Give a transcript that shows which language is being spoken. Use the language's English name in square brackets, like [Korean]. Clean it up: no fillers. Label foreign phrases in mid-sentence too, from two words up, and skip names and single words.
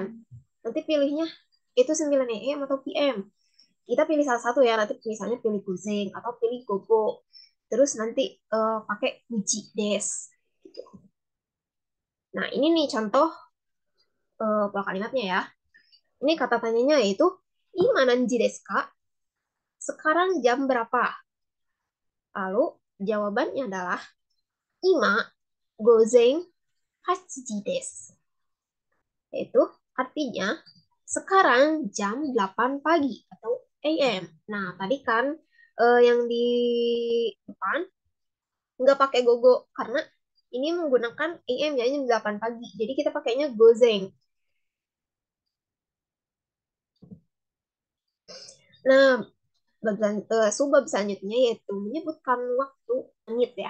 [Indonesian] Nanti pilihnya itu 9 AM atau PM. Kita pilih salah satu ya, nanti misalnya pilih gozeng atau pilih gogo. Terus nanti pakai uji des. Gitu. Nah, ini nih contoh pola kalimatnya ya. Ini kata tanyanya yaitu [Japanese] 今何時ですか? [Indonesian] Sekarang jam berapa? Lalu jawabannya adalah [Japanese] 今午前八時です. [Indonesian] Yaitu artinya sekarang jam 8 pagi atau AM. Nah, tadi kan yang di depan nggak pakai gogo karena ini menggunakan AM ya, jam 8 pagi. Jadi kita pakainya gozeng. Nah, subbab selanjutnya yaitu menyebutkan waktu menit ya.